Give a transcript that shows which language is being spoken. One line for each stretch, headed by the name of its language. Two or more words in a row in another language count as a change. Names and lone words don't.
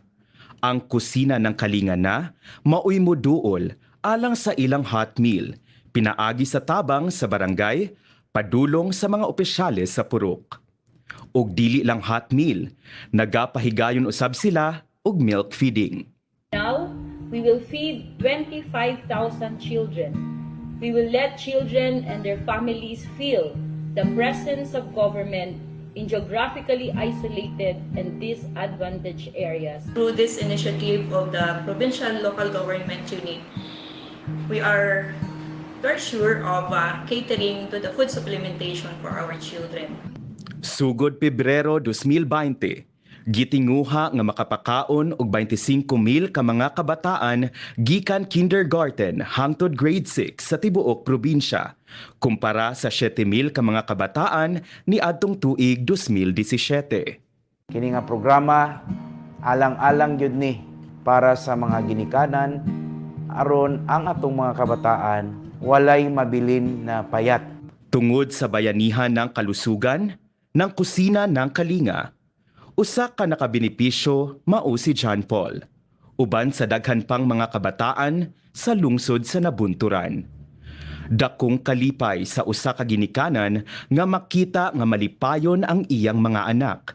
Cebuano: Ang kusina ng Kalinga na maoy moduol alang sa ilang
English: hot meal,
Cebuano: pinaagi sa tabang sa barangay, padulong sa mga opisyales sa purok. Og dili lang
English: hot meal,
Cebuano: nagapahigayon usab sila og
English: milk feeding. Now, we will feed 25,000 children. We will let children and their families feel the presence of government in geographically isolated and disadvantaged areas. Through this initiative of the Provincial Local Government Unit, we are very sure of catering to the food supplementation for our children.
Cebuano: Sugod Pebrero 2020, gitinguha nga makapakaon og 25,000 ka mga kabataan gikan kindergarten hangtod grade 6 sa tibuok probinsya, kumpara sa 7,000 ka mga kabataan ni adtong tuig 2017. Kini nga programa alang-alang gyud ni para sa mga ginikanan aron ang atong mga kabataan walay mabilin na payat. Tungod sa bayanihan ng kalusugan ng kusina ng Kalinga, usa ka nakabenepisyo mao si John Paul, uban sa daghan pang mga kabataan sa lungsod sa nabunturan. Dakong kalipay sa usa ka ginikanan nga makita nga malipayon ang iyang mga anak.